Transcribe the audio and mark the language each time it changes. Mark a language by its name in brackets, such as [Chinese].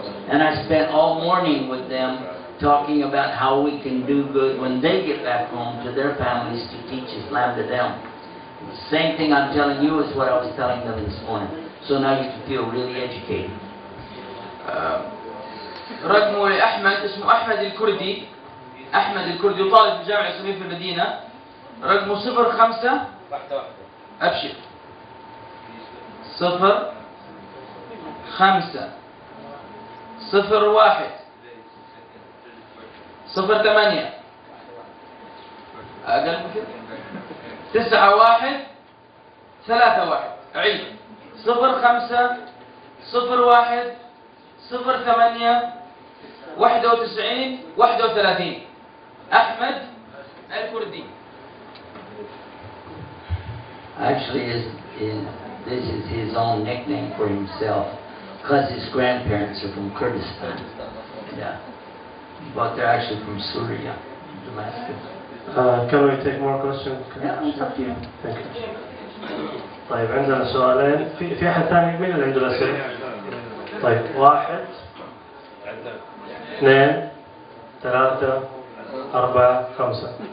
[English] And I spent all morning with them talking about how we can do good when they get back home to their families to teach Islam to them. The same thing I'm telling you is what I was telling them this morning. So now you can feel really educated. [Arabic] رقمه لأحمد اسمه أحمد الكردي. أحمد الكردي طالب في الجامعة الإسلامية في المدينة. رقمه 05 أبشر 05 01 08 أقل من كده 91 31 عيد 05 01 08 91 31 أحمد الكردي. [English] Actually, this is his own nickname for himself, because his grandparents are from Kurdistan. Yeah, but they're actually from Syria, Damascus. Can we take more questions? Yeah, it's up to you. Thank you. [Arabic] طيب عندنا سؤالين. في أحد ثاني مين اللي عنده الأسئلة؟ طيب 1 2 3 4 5.